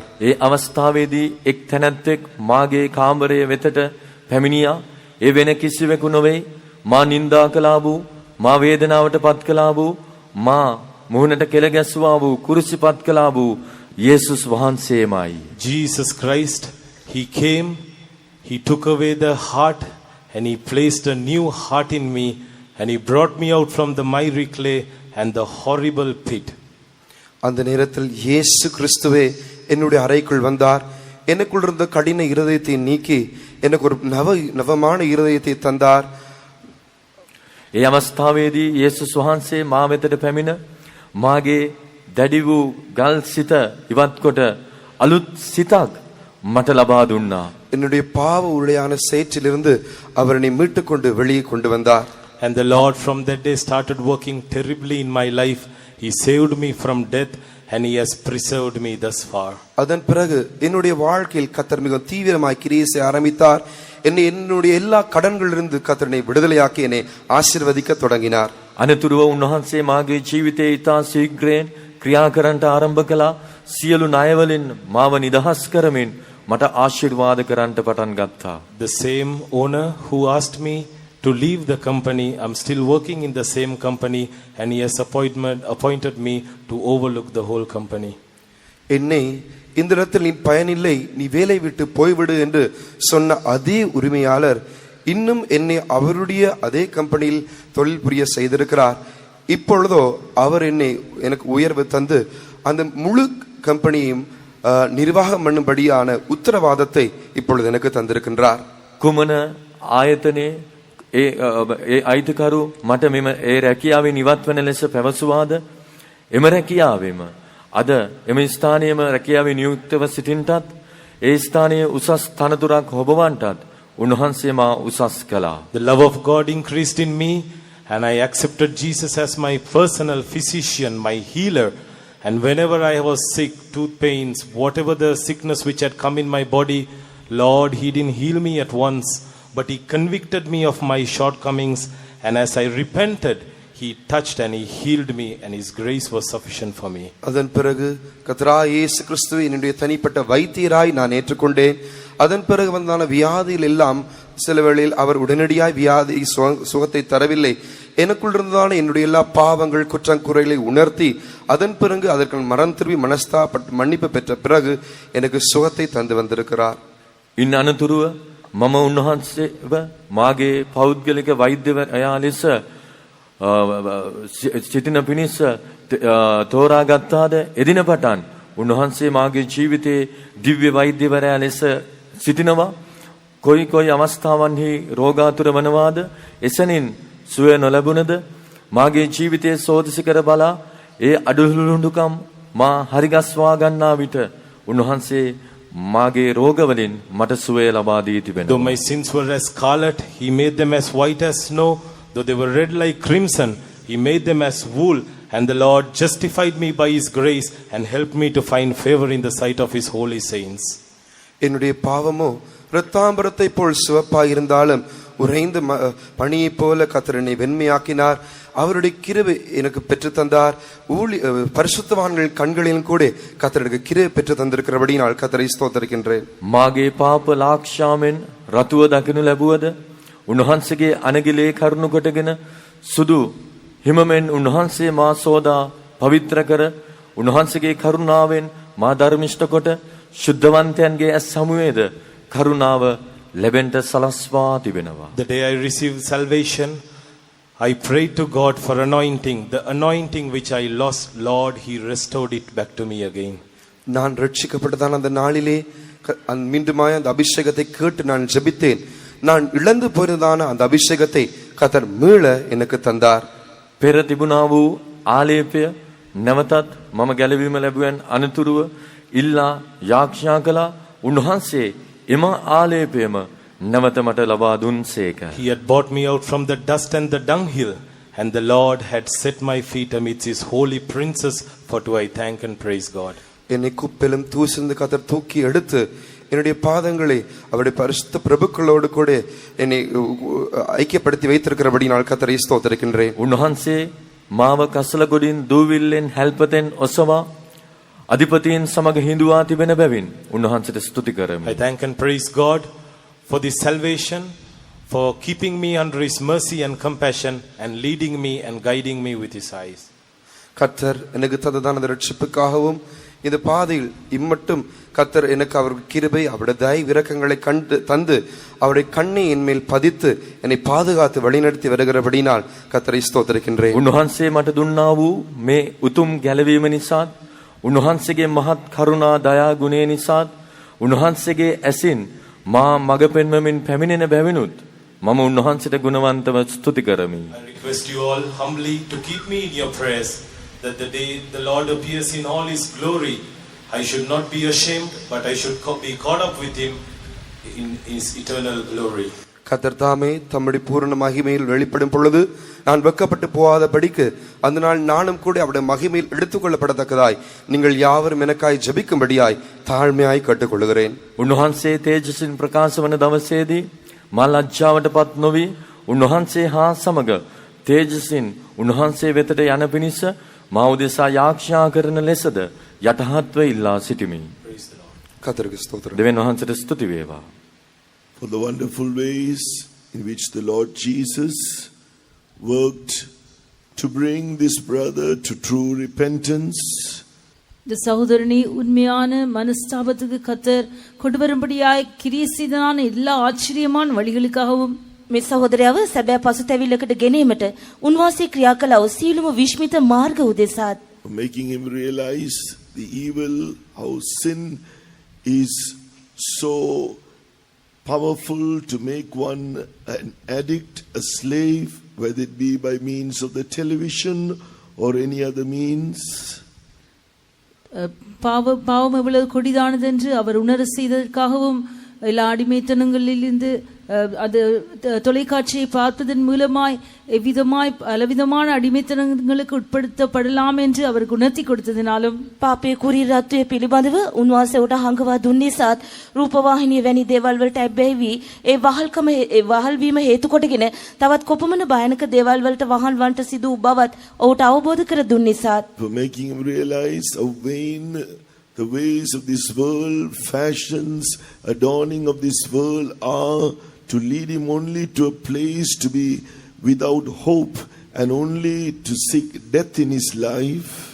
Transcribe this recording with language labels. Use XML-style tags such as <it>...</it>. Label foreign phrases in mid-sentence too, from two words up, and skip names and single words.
<si>ඒ අවස්ථාවේදී එක් තැනැත්තෙක් මාගේ කාමරය වෙතට පැමිණියා. ඒ වෙන කිසිවෙකු නොවේ. මා නින්දා කළා වූ, මා වේදනාවට පත් කළා වූ, මා මුහුණට කෙල ගැස්සුවා වූ, කුරුසිපත් කළා වූ යේසුස් වහන්සේමයි.</si> <en>Jesus Christ, he came, he took away the heart and he placed a new heart in me, and he brought me out from the miry clay and the horrible pit.</en> <ta>அந்த நேரத்தில் இயேசு கிறிஸ்துவே என்னுடைய அறைக்குள் வந்தார். எனக்குள் இருந்த கடின இருதயத்தை நீக்கி எனக்கு ஒரு நவமான இருதயத்தை தந்தார்.</ta> <si>ඒ අවස්ථාවේදී යේසුස් වහන්සේ මා වෙතට පැමිණ මාගේ දැඩි වූ ගල් සිත ඉවත් කොට අලුත් සිතක් මට ලබා දුන්නා.</si> <ta>என்னுடைய பாவ உளையான சேற்றிலிருந்து அவர் என்னை மீட்டுக் கொண்டு வெளியே கொண்டு வந்தார்.</ta> <en>And the Lord from that day started working terribly in my life. He saved me from death and he has preserved me thus far.</en> <ta>அதன் பிறகு என்னுடைய வாழ்க்கையில் கர்த்தர் மிக தீவிரமாய் கிரியை செய்ய ஆரம்பித்தார். என்னுடைய எல்லா கடன்களிலிருந்து கர்த்தர் என்னை விடுதலையாக்கி என்னை ஆசீர்வதிக்க தொடங்கினார்.</ta> <si>අනතුරුව උන්වහන්සේ මාගේ ජීවිතයේ ඉතා ශීඝ්‍රයෙන් ක්‍රියා කරන්නට ආරම්භ කළා. සියලු ණයවලින් මාව නිදහස් කරමින් මට ආශිර්වාද කරන්නට පටන් ගත්තා.</si> <en>The same owner who asked me to leave the company, I'm still working in the same company, and he has appointed me to overlook the whole company.</en> <ta>என்னை இந்த இடத்தில் நீ பயனில்லை, நீ வேலை விட்டு போய்விடு என்று சொன்ன அதே உரிமையாளர் இன்னும் என்னை அவருடைய அதே கம்பெனியில் தொழில் புரிய செய்திருக்கிறார். இப்பொழுதோ அவர் எனக்கு உயர்வு தந்து அந்த முழு கம்பெனியையும் நிர்வாகம் பண்ணும்படியான உத்தரவாதத்தை இப்பொழுது எனக்கு தந்திருக்கின்றார்.</ta> <si>කුමන ආයතනයේ ඒ අයිතිකරු මට මෙම ඒ රැකියාවෙන් ඉවත් වෙන ලෙස පැවසුවාද එම රැකියාවෙම අද එම ස්ථානයේම රැකියාවේ නියුක්තව සිටින්නටත් ඒ ස්ථානයේ උසස් තනතුරක් හොබවන්නටත් උන්වහන්සේ මා උසස් කළා.</si> <en>The love of God increased in me, and I accepted Jesus as my personal physician, my healer. And whenever I was sick, tooth pains, whatever the sickness which had come in my body, Lord, He didn't heal me at once, but He convicted me of my shortcomings. And as I repented, He touched and He healed me, and His grace was sufficient for me.</en> <ta>அதன் பிறகு கர்த்தராகிய இயேசு கிறிஸ்துவை என்னுடைய தனிப்பட்ட வைத்தியராய் நான் ஏற்றுக்கொண்டேன். அதன் பிறகு வந்தான வியாதியில் எல்லாம் சில வேளையில் அவர் உடனடியாய் வியாதி சுகத்தை தரவில்லை. எனக்குள் இருந்ததான என்னுடைய எல்லா பாவங்கள் குற்றங்குறைகளை உணர்த்தி அதன் பிறகு அதற்கு மனம் திரும்பி மன்னிப்பு பெற்ற பிறகு எனக்கு சுகத்தை தந்து வந்திருக்கிறார்.</ta> <si>ඉන් අනතුරුව මම උන්වහන්සේව මාගේ පෞද්ගලික වෛද්‍යවරයා ලෙස සිටින පිණිස තෝරාගත්තාද එදින පටන් උන්වහන්සේ මාගේ ජීවිතයේ දිව්‍ය වෛද්‍යවරයා ලෙස සිටිනවා. කොයි අවස්ථාවන්හි රෝගාතුර වනවාද එසැනින් සුවය නොලැබුණද මාගේ ජීවිතයේ සෝදිසි කර බලා ඒ අඩුලුඬුකම් මා හරිගස්වා ගන්නා විට උන්වහන්සේ මාගේ රෝගවලින් මට සුවය ලබා දී තිබෙනවා.</si> <en>Though my sins were as scarlet, He made them as white as snow. Though they were red like crimson, He made them as wool. And the Lord justified me by His grace and helped me to find favor in the sight of His holy saints.</en> <ta>என்னுடைய பாவமோ இரத்தாம்பரத்தை போல் சிவப்பாய் இருந்தாலும் உறைந்த பனியை போல கர்த்தர் என்னை வெண்மையாக்கினார். அவருடைய கிருபை எனக்கு பெற்று தந்தார். பரிசுத்தவான்கள் கண்களிலும் கூட கர்த்தர் எனக்கு கிருபை பெற்று தந்திருக்கிறபடியால் கர்த்தரை ஸ்தோத்திரிக்கின்றேன்.</ta> <si>මාගේ පාප ලාක්ෂාවෙන් රතුව දකිනු ලැබුවද උන්වහන්සේගේ අනගිලේ කරුණු කොටගෙන සුදු හිමමෙන් උන්වහන්සේ මා සෝදා පවිත්‍ර කර උන්වහන්සේගේ කරුණාවෙන් මා ධර්මිෂ්ඨ කොට ශුද්ධවන්තයන්ගේ ඇස් සමුවේද කරුණාව ලැබෙන්න සලස්වා තිබෙනවා.</si> <en>The day I received salvation, I prayed to God for anointing. The anointing which I lost, Lord, He restored it back to me again.</en> <ta>நான் ரட்சிக்கப்பட்டதான அந்த நாளிலே மீண்டுமாய் அந்த அபிஷேகத்தை கேட்டு நான் ஜெபித்தேன். நான் இழந்து போயிருந்தான அந்த அபிஷேகத்தை கர்த்தர் மீள எனக்கு தந்தார்.</ta> <si>පෙර තිබුණා වූ ආලේපය නැවතත් මම ගැලවීම ලැබුවෙන් අනතුරුව ඉල්ලා යාඥා කළා. උන්වහන්සේ එම ආලේපයම නැවත මට ලබා දුන්සේක.</si> <en>He had brought me out from the dust and the dunghill, and the Lord had set my feet amidst His holy princes. For to I thank and praise God.</en> <ta>என்னை குப்பெலும் தூசிந்து கர்த்தர் தூக்கி எடுத்து என்னுடைய பாதங்களை அவருடைய பரிசுத்த பிரபுக்களோடு கூட என்னை ஐக்கியப்படுத்தி வைத்திருக்கிறபடியால் கர்த்தரை ஸ்தோத்திரிக்கின்றேன்.</ta> <si>උන්වහන්සේ මාව කසල ගොඩින් දූවිල්ලෙන් හැල්පතෙන් ඔසවා අධිපතීන් සමග හිඳුවා තිබෙන බැවින් උන්වහන්සේට ස්තුති කරමි.</si> <en>I thank and praise God for this salvation, for keeping me under His mercy and compassion, and leading me and guiding me with His eyes.</en> <ta>கர்த்தர் எனக்கு தந்ததான ரட்சிப்புக்காகவும் இந்த பாதையில் இம்மட்டும் கர்த்தர் எனக்கு அவருடைய கிருபை அவருடைய தயை இரக்கங்களை தந்து அவருடைய கண்ணை என் மேல் பதித்து என்னை பாதுகாத்து வழிநடத்தி வருகிறபடினால் கர்த்தரை ஸ்தோத்திரிக்கின்றேன்.</ta> <si>උන්වහන්සේ මට දුන්නා වූ මේ උතුම් ගැලවීම නිසාත් උන්වහන්සේගේ මහත් කරුණා දයා ගුණය නිසාත් උන්වහන්සේගේ ඇසින් මා මඟ පෙන්වමින් පැමිණෙන බැවිනුත් මම උන්වහන්සේට ගුණවන්තව ස්තුති කරමි.</si> <en>I request you all humbly to keep me in your prayers, that the day the Lord appears in all His glory, I should not be ashamed, but I should be caught up with Him in His eternal glory.</en> <ta>கர்த்தர் தாமே தம்முடைய பூரண மகிமையில் வெளிப்படும் பொழுது நான் வெட்கப்பட்டு போகாதபடிக்கு அந்த நாள் நானும் கூட அவருடைய மகிமையில் எடுத்துக்கொள்ளப்படத்தக்கதாய் நீங்கள் யாவரும் எனக்காய் ஜெபிக்கும்படியாய் தாழ்மையாய் கேட்டுக்கொள்கிறேன்.</ta> <si>උන්වහන්සේ තේජසින් ප්‍රකාශ වන දවසේදී මා ලජ්ජාවටපත් නොවි උන්වහන්සේ හා සමග තේජසින් උන්වහන්සේ වෙතට යන පිණිස මා උදෙසා යාඥා කරන ලෙසද යටහත්ව ඉල්ලා සිටිමි.</si> <ta>கர்த்தருக்கு ஸ்தோத்திரம்.</ta> <si>දෙවියන් වහන්සේට ස්තුති වේවා.</si> <en>For the wonderful ways in which the Lord Jesus worked to bring this brother to true repentance.</en> <ta>இந்த சகோதரனை உண்மையான மனஸ்தாபத்துக்கு கத்தர் கொண்டு வரும்படியாய் கிரியை செய்ததான எல்லா ஆச்சரியமான வழிகளுக்காகவும்</ta> <si>මේ සහෝදරයව සැබෑ පසුතැවිල්ලකට ගෙනීමට උන්වහන්සේ ක්‍රියා කළ සියලුම විශ්මිත මාර්ග උදෙසාත්</si> <en>For making him realize the evil, how sin is so powerful to make one an addict, a slave, whether it be by means of the television or any other means.</en> <ta>பாவம் எவ்வளவு கொடிதானது என்று அவர் உணர செய்ததற்காகவும் எல்லா அடிமைத்தனங்களிலிருந்து அது தொலைக்காட்சியை பார்ப்பதன் மூலமாய் எவ்விதமாய் பலவிதமான அடிமைத்தனங்களுக்கு உட்படுத்தப்படலாம் என்று அவர் குணர்த்தி கொடுத்ததினாலும்</ta> <si>පාපයේ කුරීරත්වයේ පිළිබඳව උන්වහන්සේ උට හංගවා දුන්නේසත් රූපවාහිනිය වැනි දේවල් වලට ඇබ්බැහි වී ඒ වහල් වීම හේතු කොටගෙන තවත් කොපමණ භයානක දේවල් වලට වහල් වන්ට සිදු බවත් ඔහුට අවබෝධ කර දුන්නේසත්</si> <en>For making him realize how vain the ways of this world, fashions, adorning of this world are, to lead him only to a place to be without hope and only to seek death in his life.</en>